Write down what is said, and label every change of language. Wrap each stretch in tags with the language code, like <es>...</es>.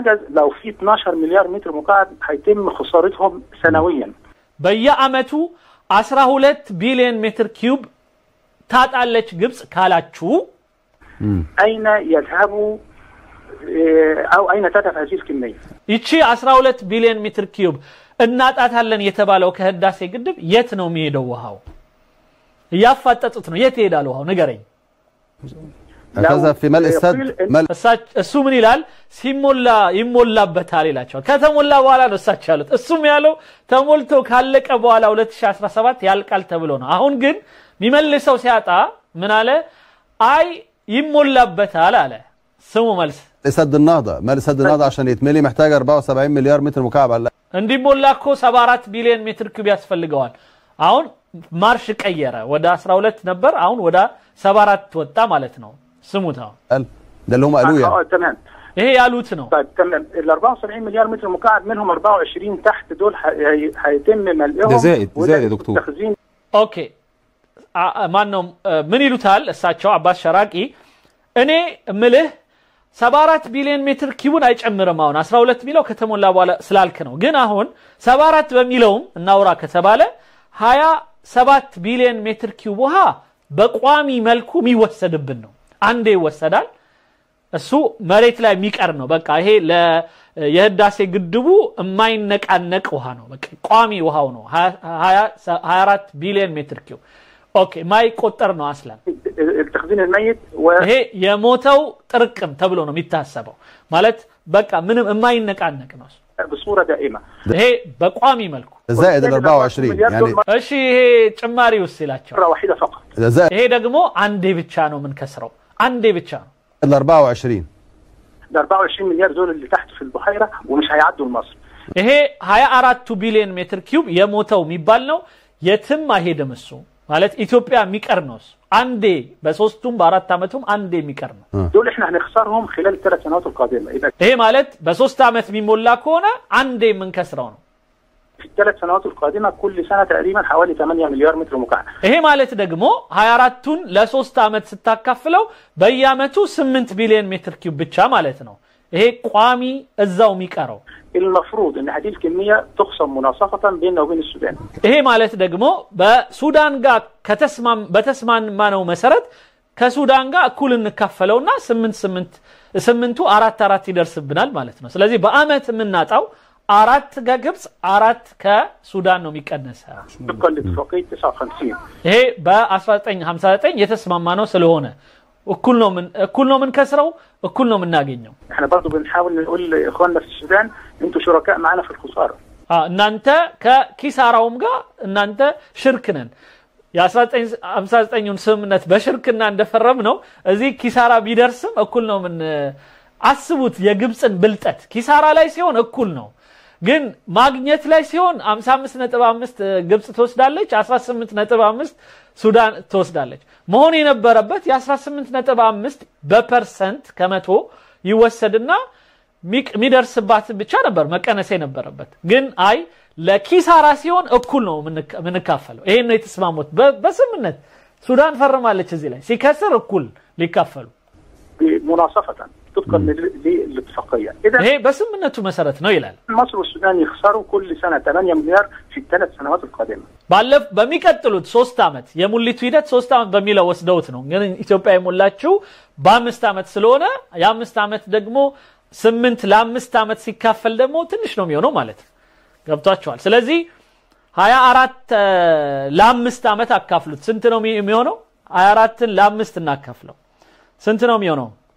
<ar>لو في 12 مليار متر مكعب هيتم خسارتهم سنويا</ar> <am>በየአመቱ 12 ቢሊዮን ሜትር ኪዩብ ታጣለች ግብጽ ካላችሁ</am> <ar>أين يذهبوا أو أين تذهب هذه الكمية</ar> <am>ይቺ 12 ቢሊዮን ሜትር ኪዩብ እናጣታለን የተባለው ከህዳሴ ግድብ የት ነው የሚሄደው ውሃው ያፋጠጡት ነው የት ይሄዳል ውሃው ንገረኝ</am> <ar>هذا في ملء السد</ar> <am>እሱ ምን ይላል ሲሞላ ይሞላበታል ይላቸው ከተሞላ በኋላ ነው እሳቸው ያሉት እሱም ያለው ተሞልቶ ካለቀ በኋላ 2017 ያልቃል ተብሎ ነው አሁን ግን የሚመልሰው ሲያጣ ምን አለ አይ ይሞላበታል አለ ስሙ መልስ</am> <ar>سد النهضة مال سد النهضة عشان يتملي محتاج 74 مليار متر مكعب على</ar> <am>እንዲሞላ እኮ 74 ቢሊዮን ሜትር ኪዩብ ያስፈልገዋል አሁን ማርሽ ቀየረ ወደ 12 ነበር አሁን ወደ 74 ወጣ ማለት ነው ስሙታ</am> <ar>ده اللي هم قالوه يعني تمام</ar> <am>ይሄ ያሉት ነው</am> <ar>طيب تمام ال 74 مليار متر مكعب منهم 24 تحت دول هيتم ملئهم ده زائد يا دكتور تخزين</ar> <am>ኦኬ ማን ነው ምን ይሉታል እሳቸው አባስ ሸራቂ እኔ ምልህ 74 ቢሊዮን ሜትር ኪዩብን አይጨምርም አሁን 12 ሚለው ከተሞላ በኋላ ስላልክ ነው ግን አሁን 74 በሚለውም እናውራ ከተባለ 27 ቢሊዮን ሜትር ኪዩብ ውሃ በቋሚ መልኩ የሚወሰድብን ነው አንዴ ይወሰዳል እሱ መሬት ላይ የሚቀር ነው በቃ ይሄ የህዳሴ ግድቡ የማይነቃነቅ ውሃ ነው በቃ ቋሚ ውሃው ነው 24 ቢሊዮን ሜትር ኪዩብ اوكي ما يقطر ነው አስላም</am> <ar>التخزين الميت</ar> <am>ይሄ የሞተው ጥርቅም ተብሎ ነው የሚታሰበው ማለት በቃ ምንም የማይነቃነቅ ነው</am> <ar>بصوره دائمه</ar> <am>ይሄ በቋሚ መልኩ</am> <ar>زائد ال 24 يعني</ar> <am>እሺ ይሄ ጭማሪ ውስጥ ይላቸው</am> <ar>واحده فقط</ar> <am>ይሄ ደግሞ አንዴ ብቻ ነው ምን ከስረው አንዴ ብቻ ነው</am> <ar>ال 24 ال 24 مليار دول اللي تحت في البحيره ومش هيعدوا لمصر</ar> <am>ይሄ 24 ቢሊዮን ሜትር ኪዩብ የሞተው የሚባል ነው የትም አይሄድም እሱ ማለት ኢትዮጵያ የሚቀር ነው አንዴ በሶስቱም በአራት አመቱም አንዴ የሚቀር ነው</am> <ar>دول احنا هنخسرهم خلال الثلاث سنوات القادمه</ar> <am>ይሄ ማለት በሶስት አመት የሚሞላ ከሆነ አንዴ ምን ከስረው ነው</am> <ar>في الثلاث سنوات القادمه كل سنه تقريبا حوالي 8 مليار متر مكعب</ar> <am>ይሄ ማለት ደግሞ 24ቱን ለ3 አመት ስታካፍለው በየአመቱ 8 ቢሊዮን ሜትር ኪዩብ ብቻ ማለት ነው ይሄ ቋሚ እዛው የሚቀረው</am> <ar>المفروض ان هذه الكميه تقسم مناصفه بيننا وبين السودان</ar> <am>ይሄ ማለት ደግሞ በሱዳን ጋር በተስማማነው መሰረት ከሱዳን ጋር እኩል እንካፈለውና 8 4 ይደርስብናል ማለት ነው ስለዚህ በአመት የምናጣው 4 ከግብጽ 4 ከሱዳን ነው የሚቀነሰው</am> <ar>بكل اتفاقيه 59</ar> <am>ይሄ በ1959 የተስማማነው ስለሆነ እኩል ነው ምን ከስረው እኩል ነው የምናገኘው</am> <ar>احنا برضو بنحاول نقول لاخواننا في السودان انتوا شركاء معنا في الخساره</ar> <am>እናንተ ከኪሳራውም ጋር እናንተ ሽርክ ነን የ1959ን ስምምነት በሽርክና እንደፈረም ነው እዚህ ኪሳራ ቢደርስም እኩል ነው ምን አስቡት የግብጽን ብልጠት ኪሳራ ላይ ሲሆን እኩል ነው ግን ማግኘት ላይ ሲሆን 55.5 ግብጽ ትወስዳለች 18.5 ሱዳን ትወስዳለች መሆን የነበረበት የ18.5 በፐርሰንት ከመቶ ይወሰድና ሚደርስባት ብቻ ነበር መቀነስ የነበረበት ግን አይ ለኪሳራ ሲሆን እኩል ነው ምንካፈለው ይሄን ነው የተስማሙት በስምምነት ሱዳን ፈርማለች እዚህ ላይ ሲከስር እኩል ሊካፈሉ</am> <ar>مناصفه طبقا للاتفاقيه اذا هي بسمنته مسارات</ar> <am>ነው ይላል</am> <ar>مصر والسودان يخسروا كل سنه 8 مليار في الثلاث سنوات القادمه</ar> <am>ባለፍ በሚቀጥሉት 3 አመት የሙሊቱ ሂደት 3 አመት በሚለው ወስደውት ነው ግን ኢትዮጵያ የሞላችው በ5 አመት ስለሆነ የ5 አመት ደግሞ 8 ለ5 አመት ሲካፈል ደግሞ ትንሽ ነው የሚሆነው ማለት ገብቷቸዋል ስለዚህ 24 ለ5 አመት አካፍሉት ስንት ነው የሚሆነው 24ን ለ5 እናካፍለው ስንት ነው የሚሆነው</am>